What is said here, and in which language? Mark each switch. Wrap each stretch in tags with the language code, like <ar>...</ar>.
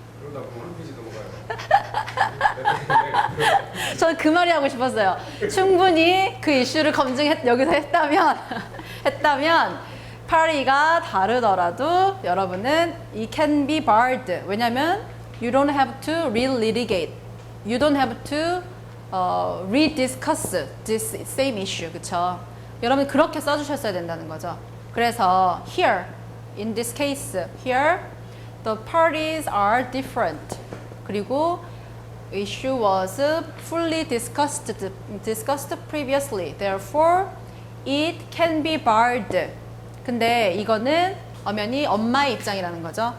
<ko>그러다 보면 한 페이지 넘어가요. 저는 그 말이 하고 싶었어요. 충분히 그 이슈를 여기서 했다면 party가 다르더라도 여러분은</ko> <en>it can be barred. 왜냐면 you don't have to relitigate. You don't have to rediscuss this same issue.</en> <ko>그쵸? 여러분 그렇게 써주셨어야 된다는 거죠. 그래서</ko> <en>here, in this case, here the parties are different.</en> <ko>그리고</ko> <en>issue was fully discussed previously. Therefore, it can be barred.</en> <ko>근데 이거는 엄연히 엄마의 입장이라는 거죠.</ko>